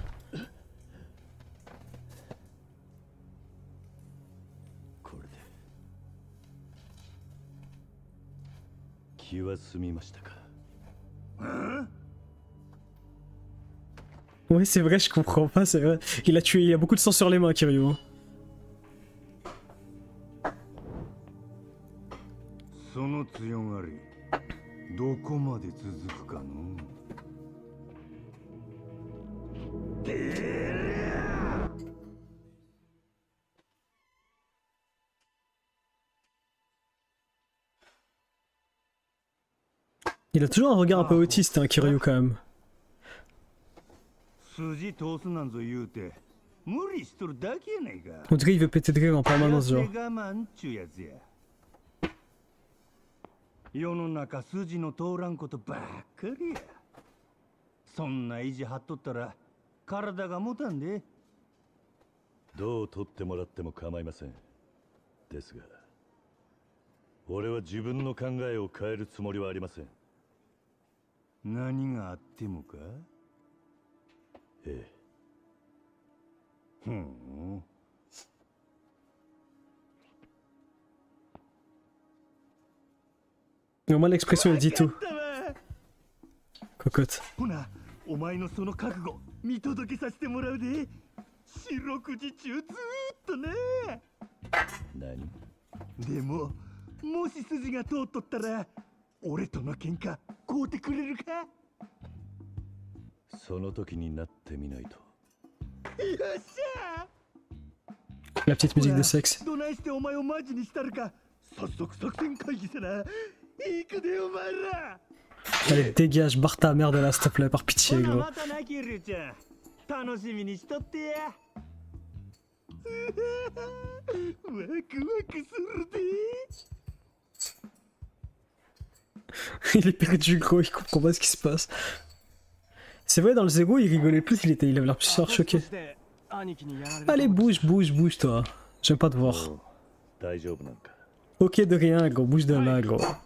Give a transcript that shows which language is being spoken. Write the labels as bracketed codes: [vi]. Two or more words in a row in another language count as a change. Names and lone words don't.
[fr] Oui, c'est vrai, je comprends pas, c'est vrai. Il a tué, il a beaucoup de sang sur les mains, Kiryu. [ja] その強がりどこまで続くかの [fr] Il a toujours un regard un peu autiste, hein, Kiryu, quand même. [ja] 筋通すなんぞ言うて無理しとるだけやないか [fr] On dirait qu'il veut péter de rire en permanence, genre. [ja] 我慢ちゅうやつや世の中筋の通らんことばっかりやそんな意地張っとったら体が持たんでどう取ってもらっても構いませんですが俺は自分の考えを変えるつもりはありません何があってもかええふん [fr] Au moins l'expression, il dit tout. Cocotte. [ja] ほな、お前のその覚悟見届けさせてもらうで。四六時中ずーっとね。何？でも、もし筋が通っとったら、俺との喧嘩買うてくれるか？その時になってみないと。よっしゃ！ [fr] La petite musique de sexe. [ja] どないしてお前をマジにしたるか。早速作戦会議せな。行くでお前ら。 [fr] Allez, dégage, barre ta mère de là, s'il te plaît, par pitié, gros. [ja] またなキルちゃん。楽しみにしとってや。ワクワクするで。 [fr] Il est perdu, gros, il comprend pas ce qui se passe. C'est vrai, dans le Zego, il rigolait plus, il avait l'air plus choqué. Allez, bouge, bouge, bouge, toi. J'aime pas te voir. Ok, de rien, gros, bouge de là, gros.